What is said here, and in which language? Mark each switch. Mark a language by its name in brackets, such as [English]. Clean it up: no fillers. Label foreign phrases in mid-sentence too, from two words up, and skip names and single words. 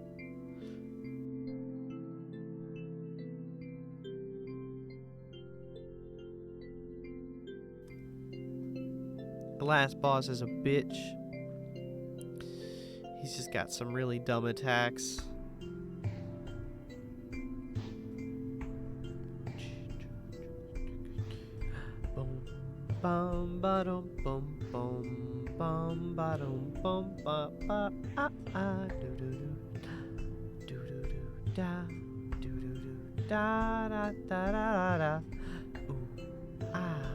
[English] The last boss is a bitch. He's just got some really dumb attacks. Boom, bum, ba dum, bum, bum, bum, ba dum, bum, ba ba ah ah, do do do, do do do da, do do do da da da da da. Ooh ah.